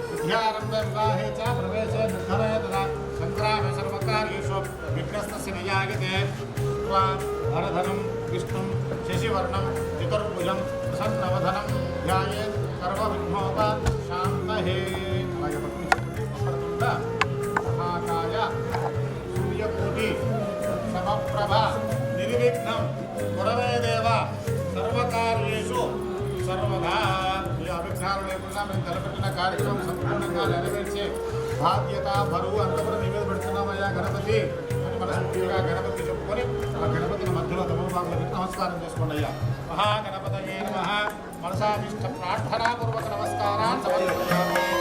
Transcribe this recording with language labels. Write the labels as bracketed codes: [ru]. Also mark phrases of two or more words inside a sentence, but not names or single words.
[sa] विद्यारम्भे विवाहे च प्रवेशे निर्धने तथा सङ्ग्रामे सर्वकार्येषु विघ्नस्तस्य न जायते त्वा हरधनं विष्णुं शशिवर्णं चतुर्भुजं प्रसन्नवदनं ध्यायेत् सर्वविघ्नोपशान्तये महाकाय सूर्यकोटि समप्रभा निर्विघ्नं कुरवे देव सर्वकार्येषु सर्वदा [te] ఈ అభిప్రాయాలు లేకుండా మేము తలపెట్టిన కార్యక్రమం సంపూర్ణంగా నెరవేర్చే బాధ్యత బరువు అంతా కూడా నివేద పెడుతున్నామయ్యా గణపతి అని మనస్ఫూర్తిగా గణపతి చెప్పుకొని ఆ గణపతిని మధ్యలో తమోభాగంలో పెట్టి నమస్కారం చేసుకోండి అయ్యా. [sa] మహాగణపతయే నమః. [te] మనసాభిష్ట ప్రార్థనాపూర్వక నమస్కారాన్ని సమర్పయామి.